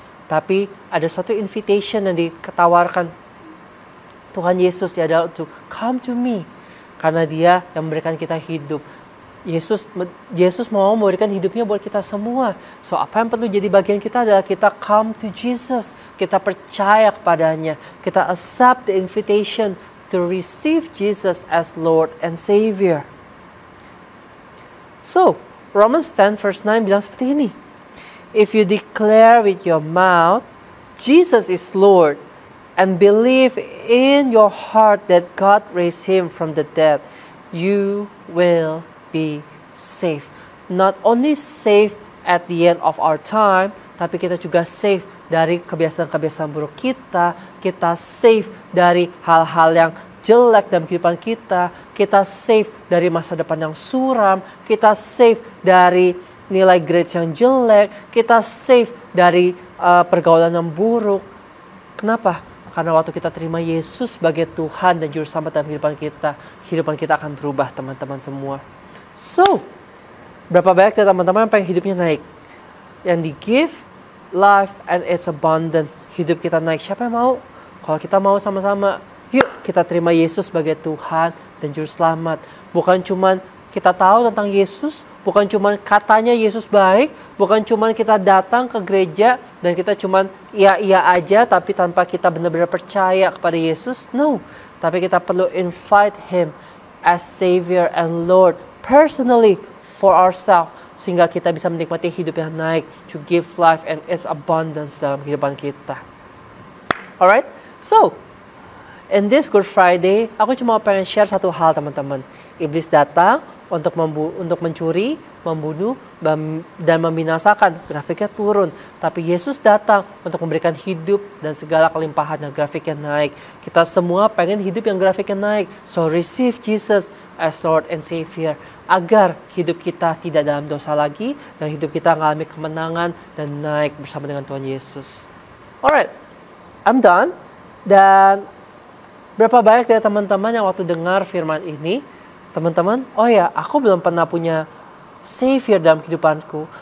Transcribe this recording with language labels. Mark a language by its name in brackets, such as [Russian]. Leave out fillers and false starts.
[Indonesian] Tapi ada suatu invitation yang ditawarkan Tuhan Yesus, ya, adalah [English] to come to me. [Indonesian] Karena dia yang memberikan kita hidup. Yesus mau memberikan hidupnya buat kita semua. So apa yang perlu jadi bagian kita adalah kita come to Jesus. Kita percaya kepadanya. [English] Kita accept the invitation to receive Jesus as Lord and Savior. So Romans 10 verse 9 [Indonesian] bilang seperti ini. [English] If you declare with your mouth, Jesus is Lord, and believe in your heart that God raised Him from the dead, you will be safe. Not only safe at the end of our time, [Indonesian] tapi kita juga safe dari kebiasaan-kebiasaan buruk kita. Kita safe dari hal-hal yang jelek dalam kehidupan kita. Kita safe dari masa depan yang suram. Kita safe dari nilai grades yang jelek. Kita safe dari pergaulan yang buruk. Kenapa? Karena waktu kita terima Yesus sebagai Tuhan dan Juru Selamat dalam kehidupan kita akan berubah, teman-teman semua. So, berapa banyak dari teman-teman yang pengen hidupnya naik? [English] Yang di give life and its abundance. [Indonesian] Hidup kita naik. Siapa yang mau? Kalau kita mau sama-sama, yuk kita terima Yesus sebagai Tuhan dan Juru Selamat. Bukan cuman kita tahu tentang Yesus, bukan cuman katanya Yesus baik, bukan cuman kita datang ke gereja dan kita cuman iya aja tapi tanpa kita benar-benar percaya kepada Yesus. [English] No, [Indonesian] tapi kita perlu [English] invite Him as Savior and Lord personally for ourselves, [Indonesian] sehingga kita bisa menikmati hidup yang naik, [English] to give life and its abundance [Indonesian] dalam kehidupan kita. [English] Alright, so in this Good Friday, [Indonesian] aku cuma pengen share satu hal, teman-teman. Iblis datang untuk mencuri, membunuh, dan membinasakan. Grafiknya turun. Tapi Yesus datang untuk memberikan hidup dan segala kelimpahan dan grafiknya naik. Kita semua pengen hidup yang grafiknya naik. [English] So receive Jesus as Lord and Savior. [Indonesian] Agar hidup kita tidak dalam dosa lagi. Dan hidup kita mengalami kemenangan dan naik bersama dengan Tuhan Yesus. [English] Alright, I'm done. [Indonesian] Dan berapa banyak dari teman-teman yang waktu dengar firman ini, teman-teman, oh ya, aku belum pernah punya Savior dalam kehidupanku.